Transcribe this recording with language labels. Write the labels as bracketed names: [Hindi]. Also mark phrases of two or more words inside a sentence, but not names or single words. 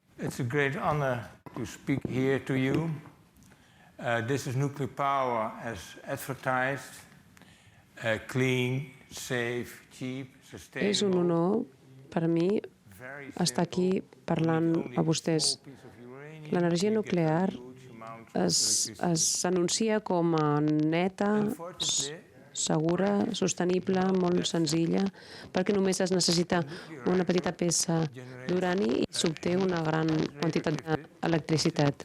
[English] It's a great honor to speak here to you. This is nuclear power as advertised, clean, safe, cheap, sustainable. [Catalan] És un honor per mi estar aquí parlant a vostès. L'energia nuclear s'anuncia com a neta, segura, sostenible, molt senzilla, perquè només es necessita una petita peça d'urani i s'obté una gran quantitat d'electricitat.